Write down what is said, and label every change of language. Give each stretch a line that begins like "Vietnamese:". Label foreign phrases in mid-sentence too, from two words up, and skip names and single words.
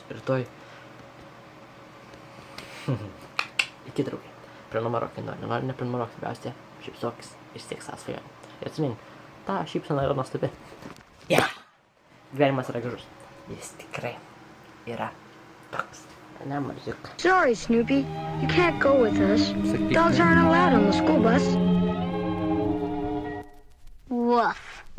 Lithuanian: Rytoj... Iki draugai. Prenumeruok, nenori neprenumeruok, svarbiausia, šypsokis ir siek sąsvajonę. Ir atsimink, ta šypsena yra nuostabi. Gyvenimas yra gražus. Jis tikrai yra toks. Ne, marziuk.
English: Sorry, Snoopy. You can't go with us. Dogs aren't allowed on the school bus. Woof.